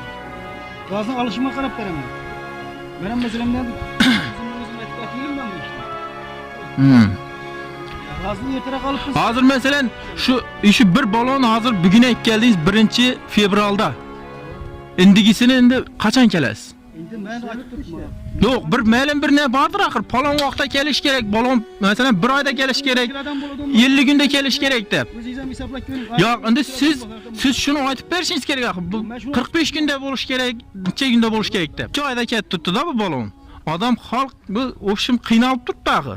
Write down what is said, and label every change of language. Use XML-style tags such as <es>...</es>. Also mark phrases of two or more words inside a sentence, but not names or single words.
<uz>Gazni olishimga qarab beraman. Men ham masalandan o'zim aytayim ben bu ishni. Gazni ertaroq olib bilsam. Hozir masalan şu bir balon hozir bugun keldingiz 1 fevralda. Endigisini endi qachon kelasiz? Endi men aytib turibman. Yo'q, bir ma'lum bir ne vardır axir. Palon vaqtda kelish kerak. Balon masalan 1 oyda kelish kerak. 50 kunda kelish kerak deb. O'zingiz ham hisoblab ko'ring. Yo'q, endi siz shuni aytib berishingiz kerak axir. Bu 45 kunda bo'lish kerak, necha kunda bo'lish kerak deb. 2 oyda ketib turibdi-da bu balon. Odam xalq bu o'shim qiynalib turibdi axir.</uz>